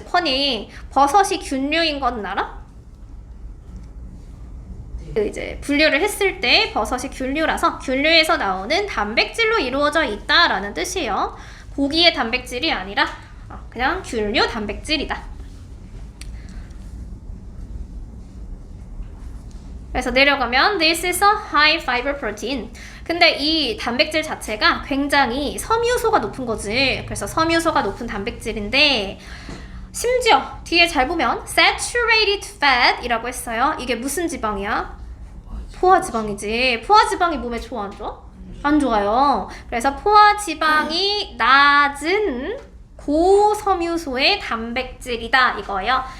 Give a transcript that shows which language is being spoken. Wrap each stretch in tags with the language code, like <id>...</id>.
<ko>콘이 버섯이 균류인 건 알아? 이제 분류를 했을 때 버섯이 균류라서 균류에서 나오는 단백질로 이루어져 있다라는 뜻이에요. 고기의 단백질이 아니라 그냥 균류 단백질이다. 그래서 내려가면</ko> <en>this is a high fiber protein.</en> <ko>근데 이 단백질 자체가 굉장히 섬유소가 높은 거지. 그래서 섬유소가 높은 단백질인데, 심지어 뒤에 잘 보면 saturated fat 이라고 했어요. 이게 무슨 지방이야? 포화지방이지. 포화지방이 몸에 좋아, 안 좋아? 안 좋아요. 그래서 포화지방이 낮은 고섬유소의 단백질이다, 이거예요.</ko>